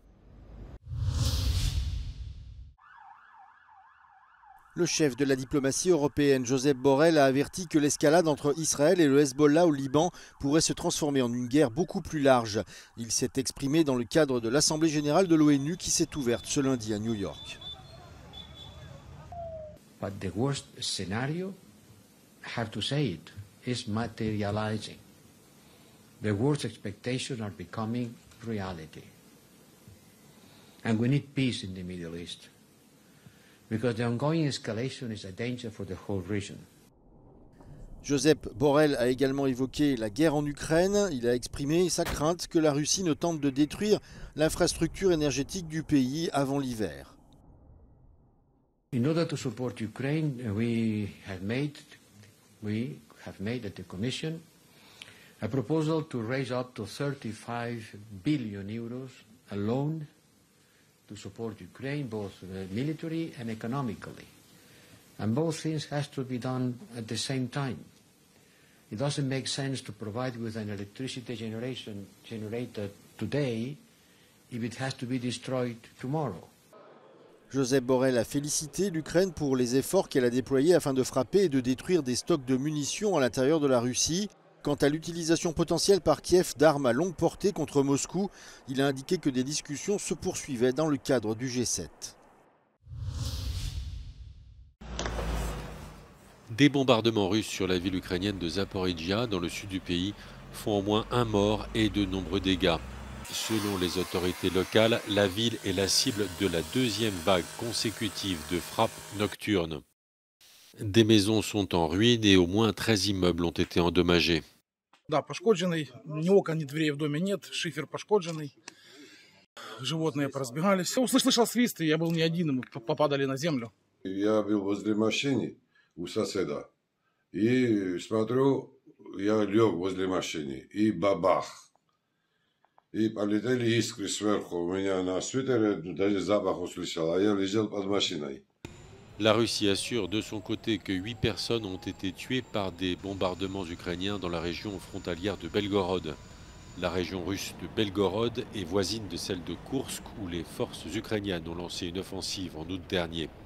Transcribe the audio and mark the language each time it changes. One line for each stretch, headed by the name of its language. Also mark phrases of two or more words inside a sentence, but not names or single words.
French: Le chef de la diplomatie européenne, Josep Borrell, a averti que l'escalade entre Israël et le Hezbollah au Liban pourrait se transformer en une guerre beaucoup plus large. Il s'est exprimé dans le cadre de l'Assemblée générale de l'ONU qui s'est ouverte ce lundi à New York.
English: But the worst scenario, I have to say it, is materializing. The worst expectations are becoming reality. And we need peace in the Middle East. Because the ongoing escalation is a danger for the whole region. Josep Borrell a également évoqué la guerre en Ukraine. Il a exprimé sa crainte que la Russie ne tente de détruire l'infrastructure énergétique du pays avant l'hiver. In order to support Ukraine, we have made at the Commission a proposal to raise up to 35 billion euros a loan to support Ukraine, both military and economically. And both things has to be done at the same time. It doesn't make sense to provide with an electricity generated today if it has to be destroyed tomorrow.
French: Josep Borrell a félicité l'Ukraine pour les efforts qu'elle a déployés afin de frapper et de détruire des stocks de munitions à l'intérieur de la Russie. Quant à l'utilisation potentielle par Kiev d'armes à longue portée contre Moscou, il a indiqué que des discussions se poursuivaient dans le cadre du G7. Des bombardements russes sur la ville ukrainienne de Zaporizhia, dans le sud du pays, font au moins un mort et de nombreux dégâts. Selon les autorités locales, la ville est la cible de la deuxième vague consécutive de frappes nocturnes. Des maisons sont en ruine et au moins 13 immeubles ont été endommagés.
Russian: Да, пошкодженный. Ни окон, ни дверей в доме нет. Шифер пошкодженный. Животные поразбегались. Услышал свист, и я был не один, мы попадали на землю. Я был возле машины у соседа. И смотрю, я лег возле машины. И бабах. И полетели искры сверху. У меня на свитере даже запах услышал. А я лежал под машиной.
French: La Russie assure de son côté que 8 personnes ont été tuées par des bombardements ukrainiens dans la région frontalière de Belgorod. La région russe de Belgorod est voisine de celle de Koursk où les forces ukrainiennes ont lancé une offensive en août dernier.